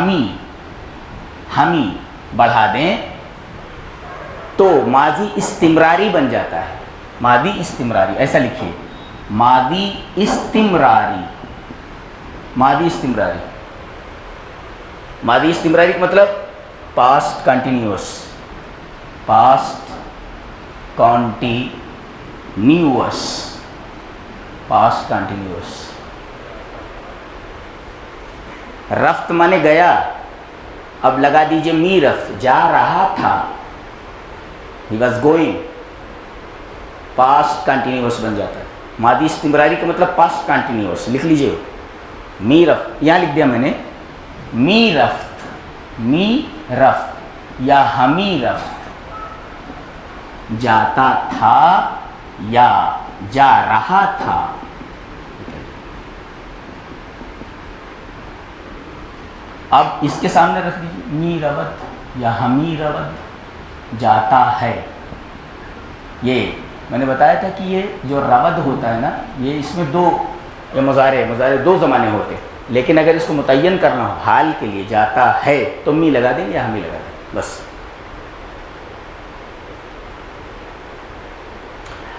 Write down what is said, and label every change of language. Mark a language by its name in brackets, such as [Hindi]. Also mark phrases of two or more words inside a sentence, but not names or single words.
[Urdu] ہمی بڑھا دیں تو ماضی استمراری بن جاتا ہے، ماضی استمراری، ایسا لکھیے، ماضی استمراری، ماضی استمراری، ماضی استمراری کا مطلب [English] past continuous, past continuous, past continuous. [Urdu] رفت مانے گیا، اب لگا دیجئے [Persian] می رفت، [Urdu] جا رہا تھا، [English] he was going، past continuous [Urdu] بن جاتا ہے۔ ماضی استمراری کا مطلب [English] past continuous, [Urdu] لکھ لیجئے، [Persian] می رفت، [Urdu] یہاں لکھ دیا میں نے، [Persian] می رفت یا ہمی رفت، [Urdu] جاتا تھا یا جا رہا تھا۔ اب اس کے سامنے رکھ دیجیے، [Persian] می رود یا ہمی رود، [Urdu] جاتا ہے۔ یہ میں نے بتایا تھا کہ یہ جو رود ہوتا ہے نا، یہ اس میں دو، یہ مضارع دو زمانے ہوتے، لیکن اگر اس کو متعین کرنا ہو حال کے لیے، جاتا ہے تو می لگا دیں یا ہمی لگا دیں بس۔